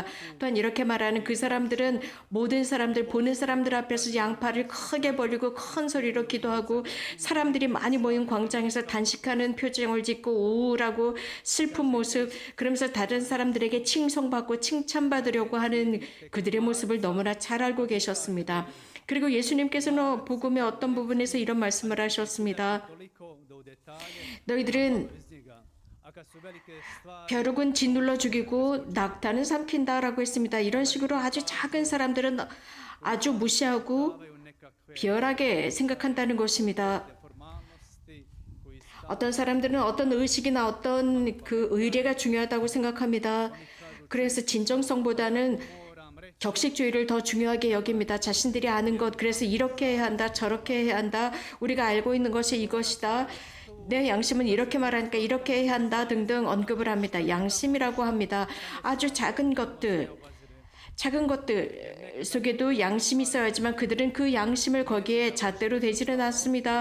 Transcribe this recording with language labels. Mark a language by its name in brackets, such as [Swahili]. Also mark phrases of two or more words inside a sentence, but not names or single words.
[Korean] 또한 이렇게 말하는 그 사람들은 모든 사람들, 보는 사람들 앞에서 양팔을 크게 벌리고 큰 소리로 기도하고 사람들이 많이 모인 광장에서 단식하는 표정을 짓고 우울하고 슬픈 모습, 그러면서 다른 사람들에게 칭송받고 칭찬받으려고 하는 그들의 모습을 너무나 잘 알고 계셨습니다. 그리고 예수님께서는 복음의 어떤 부분에서 이런 말씀을 하셨습니다. [Bosnian] toliko do detalje [Korean] 너희들은 [Bosnian] iz njega. A kad su velike stvari, [Korean] 벼룩은 짓눌러 죽이고 낙타는 삼킨다라고 했습니다. 이런 식으로 아주 작은 사람들은 아주 무시하고 [Bosnian] davaju nekakve [Korean] 비열하게 생각한다는 것입니다. [Bosnian] formalnosti koji [Korean] 어떤 사람들은 어떤 의식이나 어떤 그 의례가 중요하다고 생각합니다. 그래서 진정성보다는 [Bosnian] moram reći [Korean] 격식주의를 더 중요하게 여깁니다. 자신들이 아는 것, 그래서 이렇게 해야 한다, 저렇게 해야 한다, 우리가 알고 있는 것이 이것이다, 내 양심은 이렇게 말하니까 이렇게 해야 한다 등등 언급을 합니다. 양심이라고 합니다. 아주 작은 것들 속에도 양심이 있어야지만 그들은 그 양심을 거기에 잣대로 대지는 않습니다.